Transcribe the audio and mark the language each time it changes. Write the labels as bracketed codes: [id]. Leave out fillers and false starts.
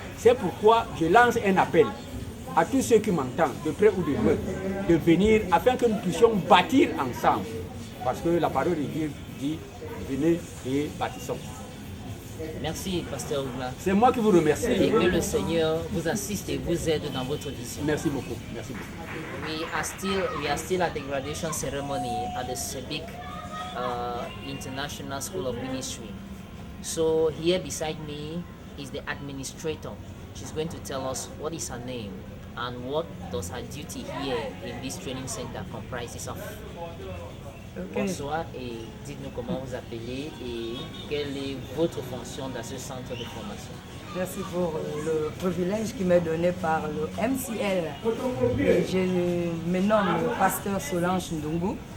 [fr] C'est pourquoi je lance un appel à tous ceux qui m'entendent, de près ou de loin, de venir afin que nous puissions bâtir ensemble. Parce que la parole de Dieu dit, venez et bâtissons. Merci, Pasteur Ogla. C'est moi qui vous remercie. Et que le Seigneur vous assiste et vous aide dans votre vision. Merci beaucoup. Merci beaucoup. [en] We are still at the graduation ceremony at the CEBIC International School of Ministry. So here beside me is the administrator, she's going to tell us what is her name and what does her duty here in this training center comprises of. Okay. [fr] Bonsoir et dites-nous comment vous appelez et quelle est votre fonction dans ce centre de formation. Merci pour le privilège qui m'est donné par le MCL. Et je me nomme pasteur Solange Ndungu.